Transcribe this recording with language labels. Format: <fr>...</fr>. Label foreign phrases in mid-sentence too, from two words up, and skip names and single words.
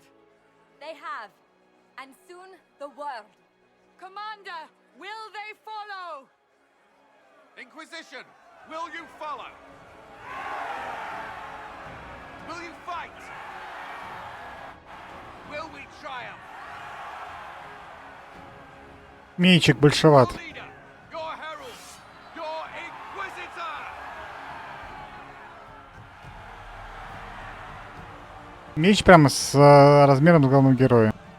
<en>They have. And soon, the world. Commander, will they follow? Inquisition, will you follow? Will you fight? Will we triumph?</en> <ru>Мечик большеват.</ru> <en>Your leader, your herald, your inquisitor!</en> <ru>Меч прямо с размером с главного героя.</ru>